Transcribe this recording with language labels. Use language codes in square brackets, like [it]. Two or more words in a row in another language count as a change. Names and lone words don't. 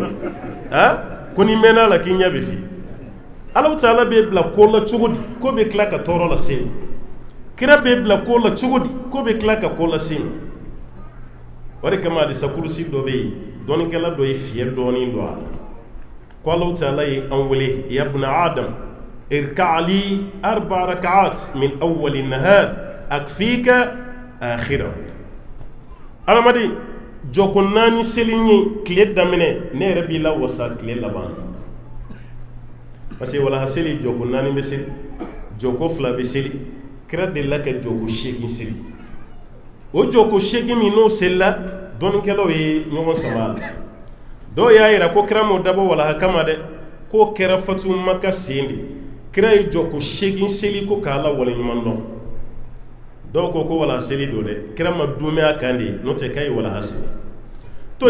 [bm] dɛ ko ni mɛnna la k'i ɲɛ bɛ f'i [ar] الله تعالى [bm] b'e bila ko la cogo di ko bɛ tila ka tɔɔrɔ lase e ma kira b'e bila ko la cogo di ko bɛ tila ka ko lase e ma o de kama hadisa kurusi dɔ bɛ yen dɔɔninkɛla dɔ ye fiyɛ dɔɔnin dɔ a la ko [ar] الله تعالى [bm] ye an wele [ar] يا ابن آدم اركع لي 4 ركعات من أول النهار أكفك آخره [bm] adamaden jɔko 4 seli ye tile daminɛ ne yɛrɛ b'i la wasa tile laban [fr] parce que [bm] walaha seli jɔko 4 bɛ seli jɔko 2 bɛ seli kira delila ka jɔko 8 seli o jɔko 8 min n'o selila dɔɔninkɛlaw ye ɲɔgɔn sama a la dɔw y'a yira ko kira m'o dabɔ walaha kama dɛ k'o kɛra fatu maka sen de kira ye jɔko 8 seli ko k'a la waleɲuman dɔn dɔw ko walaha seli don dɛ kira ma dumɛ a kan de n'o tɛ k'a ye walaha seli to